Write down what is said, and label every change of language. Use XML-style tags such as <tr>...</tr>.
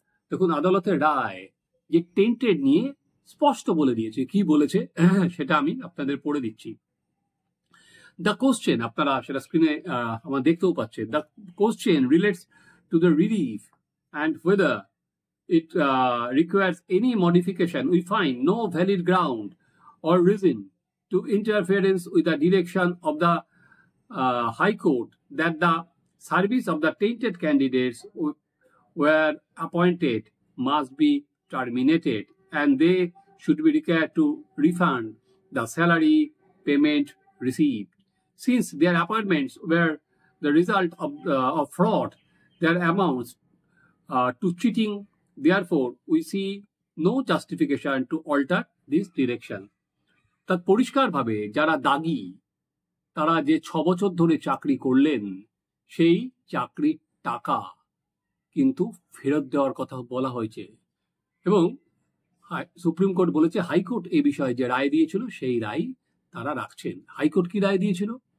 <bn>দেখুন, আদালতের রায় যে টেন্টেড নিয়ে স্পষ্ট বলে দিয়েছে। কি বলেছে সেটা আমি আপনাদের পড়ে দিচ্ছি।</bn> <en>the question,</en> <bn>আপনারা সেটা স্ক্রিনে আমার দেখতেও পাচ্ছেন।</bn> <en>The question relates to the relief and whether it requires any modification. We find no valid ground or reason to interference with the direction of the High Court that the service of the tainted candidates were appointed must be terminated, and they should be required to refund the salary payment received. Since their appointments were the result of fraud, their amounts to cheating. Therefore, we see no justification to alter this direction.</en> <bn>তার পরিষ্কারভাবে যারা দাগী, তারা যে 6 বছর ধরে চাকরি করলেন, সেই চাকরির টাকা কিন্তু ফেরত দেওয়ার কথা বলা হয়েছে। এবং সুপ্রিম কোর্ট বলেছে হাইকোর্ট এই বিষয়ে যে রায় দিয়েছিল সেই রায় তারা রাখছেন। হাইকোর্ট কি রায় দিয়েছিল?</bn>